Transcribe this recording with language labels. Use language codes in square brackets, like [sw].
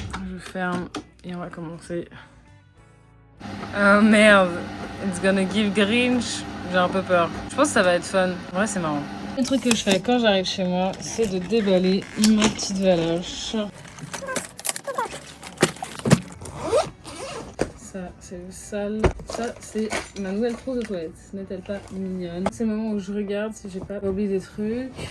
[fr] Je ferme et on va commencer. Oh merde, [en] it's gonna give Grinch. [fr] J'ai un peu peur. Je pense que ça va être fun. En vrai c'est marrant. Le truc que je fais quand j'arrive chez moi, c'est de déballer ma petite valoche. Ça, c'est le sale. Ça, c'est ma nouvelle trousse de toilette. N'est-elle pas mignonne? C'est le moment où je regarde si j'ai pas oublié des trucs.